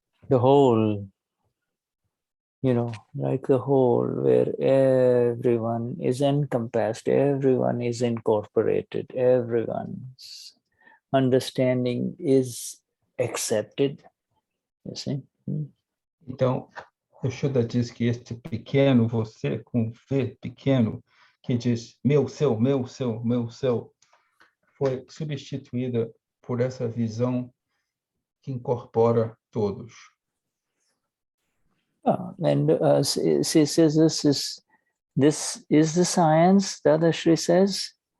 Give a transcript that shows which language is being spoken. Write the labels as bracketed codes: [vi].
[en] the whole, like the whole, where everyone is encompassed, everyone is incorporated, everyone's understanding is accepted, you see. [pt] Então, o Shuddha diz que este pequeno você, com V pequeno, que diz meu, seu, foi substituída por essa visão que incorpora todos. [en] And she says this is the science, Dadashri says.